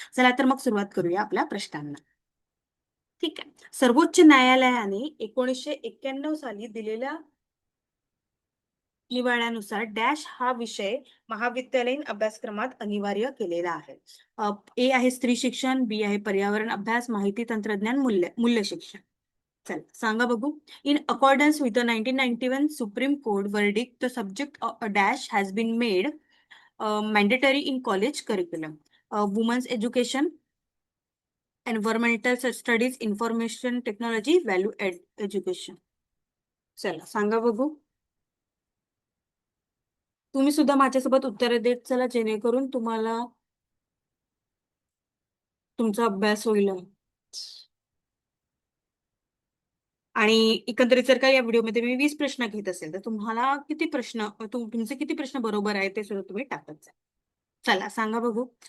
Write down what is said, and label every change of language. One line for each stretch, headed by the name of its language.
Marathi: चला तर मग सुरुवात करूया आपल्या प्रश्नांना. ठीक आहे, सर्वोच्च न्यायालयाने 1991 साली दिलेल्या निवाड्यानुसार डॅश हा विषय महाविद्यालयीन अभ्यासक्रमात अनिवार्य केलेला आहे. ए आहे स्त्री शिक्षण, बी आहे पर्यावरण अभ्यास, माहिती तंत्रज्ञान, मूल्य शिक्षण. चला सांगा बघू.
English: In accordance with the 1991 supreme court verdict, the subject dash has been made mandatory in college curriculum. Women's education, environmental studies, information technology, value education.
Marathi: चला सांगा बघू. तुम्ही सुद्धा माझ्यासोबत उत्तर देत चला, जेणेकरून तुम्हाला तुमचा अभ्यास होईल. आणि एकंदरीत जर का या व्हिडिओमध्ये मी 20 प्रश्न घेत असेल तर तुम्हाला किती प्रश्न तुमचे किती प्रश्न बरोबर आहे ते सुद्धा तुम्ही टाकत जा. चला सांगा बघू.